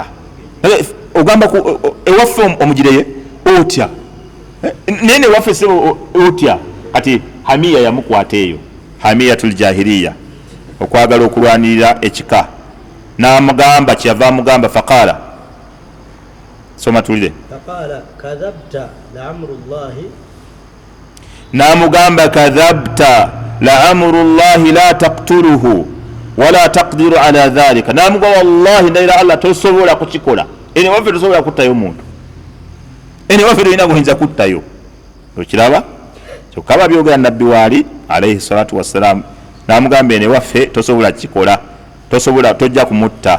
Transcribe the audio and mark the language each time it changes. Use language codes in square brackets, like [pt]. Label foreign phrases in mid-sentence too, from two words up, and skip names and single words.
[lg] ogamba ewaffe omugireye otya naye newaffe se otya, kati hamiya yamukwata eyo [ar] حمية الجاهلية, [lg] okwagala okulwanirira ekika. n'amugamba kyava amugamba faqala, soma tulire. [ar] n'amugamba كذبت لعمر الله لا تقتله ولا تقدر على ذلك, [lg] n'amugamba wallahi ndayira allah tosobola kukikola, ene waffe tosobola kuttayo muntu, ene waffe tolina buyinza kuttayo. okiraba kyokka babyogera nabbi waali [ar] عليه الصلاة والسلام, [lg] n'amugamba ene waffe tosobola kikola, tosobola tojja kumutta.